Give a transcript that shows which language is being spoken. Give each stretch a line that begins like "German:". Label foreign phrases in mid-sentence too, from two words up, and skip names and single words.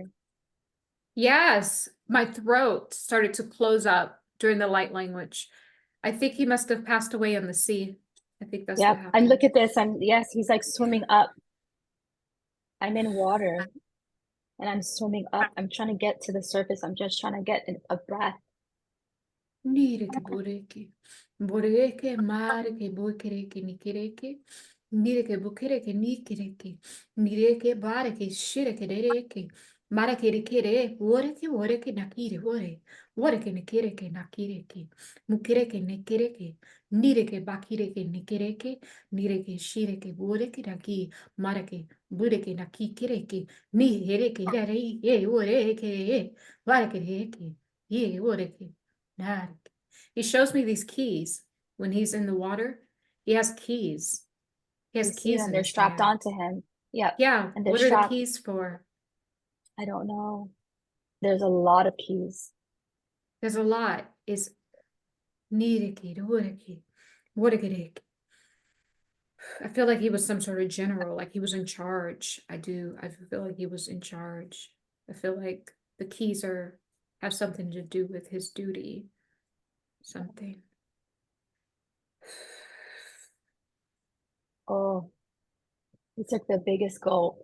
English: yes, my throat started to close up during the light language. I think he must have passed away in the sea. I think that's what Yep. And happened. look at this. Yes, he's like swimming up. I'm in water and I'm swimming up. I'm trying to get to the surface. I'm just trying to get a breath. Nireke bureke, bureke mareke bukereke nikereke, nireke bukereke nikereke, nireke bareke shireke dereke, mareke rekere, woreke woreke nakire wore, woreke nikereke nakireke, mukereke nikereke, nireke bakireke nikereke, nireke shireke bureke naki, mareke bureke naki kireke, ni hereke rare, ye woreke, bareke reke, ye woreke. He shows me these keys when he's in the water. He has keys. He has You see keys them, in they're his strapped hand. onto him. Yep. Yeah, And they're what are the strapped. keys for? I don't know. There's a lot of keys. There's a lot. Is niriki, doriki, worikirik. I feel like he was some sort of general, like he was in charge. I do. I feel like he was in charge. I feel like the keys have something to do with his duty. Something. Oh, he took the biggest gulp.